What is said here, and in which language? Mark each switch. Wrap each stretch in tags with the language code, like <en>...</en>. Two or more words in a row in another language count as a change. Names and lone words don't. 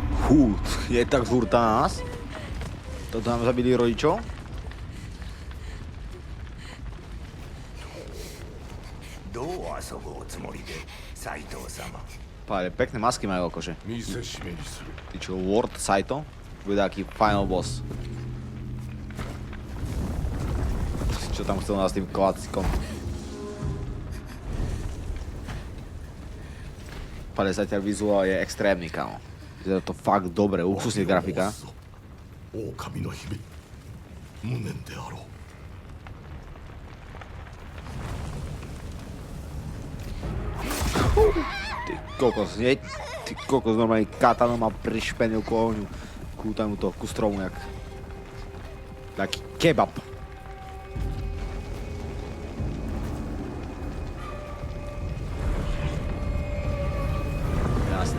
<sk>Je tak zhurta na nás. Toto nám zabili rodičov. Pále, pekné masky majú akože.</sk> <ja>見せしめにする</ja> <sk>Ty čo, Lord Saito? Bude taký</sk> <en>final boss.</en> <sk>Čo tam chcel nás s tým klasikom? Pále, zatiaľ vizuál je extrémny, kámo. Je to fakt dobre, luxusne grafika.</sk> <ja>狼の姫無念であろう</ja> <sk>Ty kokos, nie? Ty kokos, normálne katanu má prišpenil koňu. Kúta mu to ku stromu, jak... Taký kebab. Jasné.</sk>